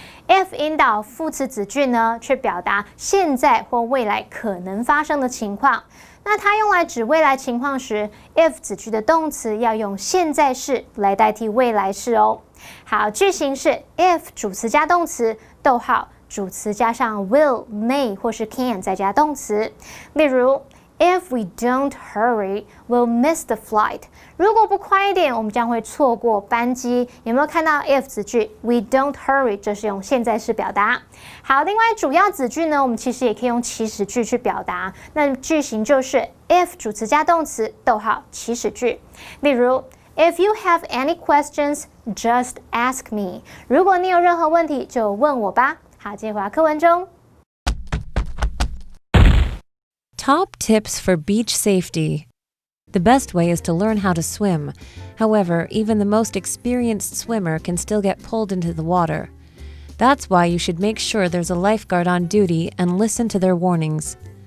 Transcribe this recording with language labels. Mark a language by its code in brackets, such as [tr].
[zh] if 引导副词子句呢，去表达现在或未来可能发生的情况。那它用来指未来情况时 if 子句的动词要用现在式来代替未来式哦。好，句型是 if 主词加动词，逗号。主词加上 will、may 或是 can 再加动词，例如 [en] If we don't hurry, we'll miss the flight. [zh] 如果不快一点，我们将会错过班机。有没有看到 if 子句 ？ [en] We don't hurry， [zh] 这是用现在式表达。好，另外主要子句呢，我们其实也可以用祈使句去表达。那句型就是 if 主词加动词，逗号祈使句。例如。 [en] If you have any questions, just ask me. [zh] 如果你有任何问题，就问我吧。好，接回到课文中。 [en] Top tips for beach safety. The best way is to learn how to swim. However, even the most experienced swimmer can still get pulled into the water. That's why you should make sure there's a lifeguard on duty and listen to their warnings.